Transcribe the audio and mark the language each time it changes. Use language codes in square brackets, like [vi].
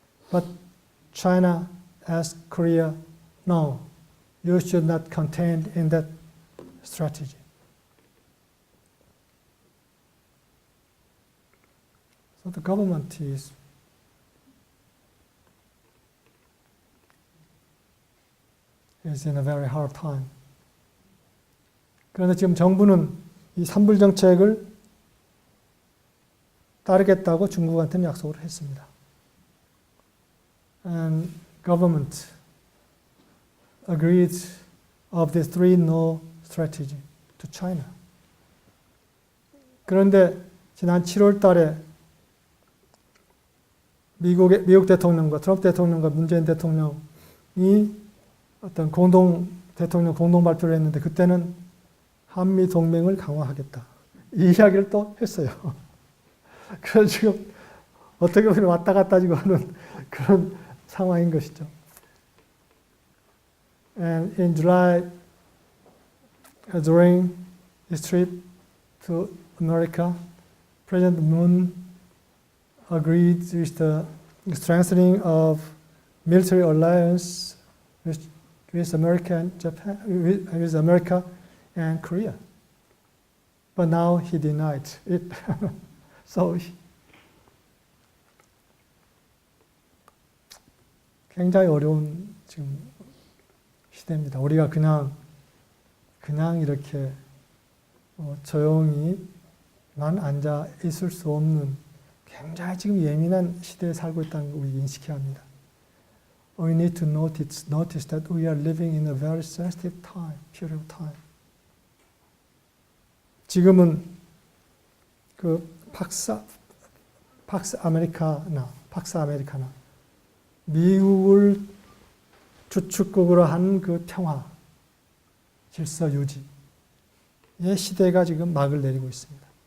[en] But China asked Korea, no, you should not contain in that strategy. So the government is in a very hard time. [ko] 그런데 지금 정부는 이 산불 정책을 따르겠다고 중국한테는 약속을 했습니다. [en] And government agreed of the three no strategy to China. [ko] 그런데 지난 7월 달에 미국 대통령과 트럼프 대통령과 문재인 대통령이 어떤 대통령 공동 발표를 했는데 그때는 한미 동맹을 강화하겠다. 이 이야기를 또 했어요. 그래서 지금 어떻게 보면 왔다 갔다 지금 하는 그런 상황인 것이죠. [en] And in July, during his trip to America, President Moon agreed with the strengthening of military alliance with America and Japan, with America and Korea. But now he denied it. [ko] So 굉장히 어려운 지금 시대입니다. 우리가 그냥 이렇게 조용히만 앉아 있을 수 없는 굉장히 지금 예민한 시대에 살고 있다는 걸 우리 인식해야 합니다. [en] We need to notice that we are living in a very sensitive time, period of time. [ko] 지금은 그 팍스 아메리카나 미국을 주축국으로 한 그 평화, 질서 유지의 시대가 지금 막을 내리고 있습니다.